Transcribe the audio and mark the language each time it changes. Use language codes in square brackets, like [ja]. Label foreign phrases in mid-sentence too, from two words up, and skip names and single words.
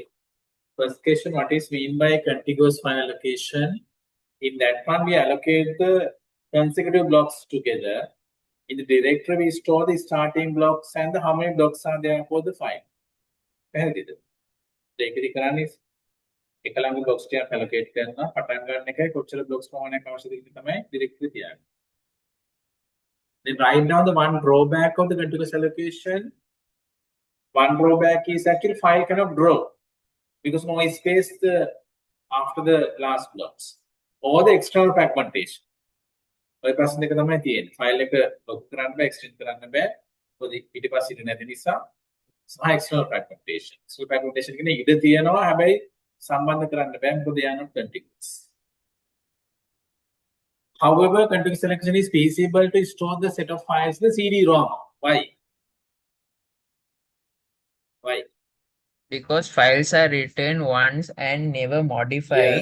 [en] First question, what is mean by contiguous file allocation? In that one, we allocate the consecutive blocks together. In the directory, we store the starting blocks and how many blocks are there for the file. [si] පැහැදිලිද? ඒකෙදි කරන්නේ එක ළඟ blocks ටිකක් allocate කරනවා පටන් ගන්න එකයි කොච්චර blocks ප්‍රමාණයක් අවශ්‍යද කියන තමයි directory තියන්නේ. [en] Then write down the one drawback of the contiguous allocation. One drawback is actually file cannot grow because no space after the last blocks or the external fragmentation. [si] ඔය ප්‍රශ්න දෙක තමයි තියෙන්නේ. ෆයිල් එක ලොක් කරන්න බෑ, එක්ස්ටෙන්ඩ් කරන්න බෑ. මොකද ඊට පස්සේ ඉඳ නැති නිසා සහ [en] external fragmentation. [si] External fragmentation කියන්නේ ඉඳ තියෙනවා හැබැයි සම්බන්ධ කරන්න බෑ මොකද [en] they are not contiguous. However, contiguous selection is feasible to store the set of files in the CD-ROM. Why? Why? Because files are written once and never modified,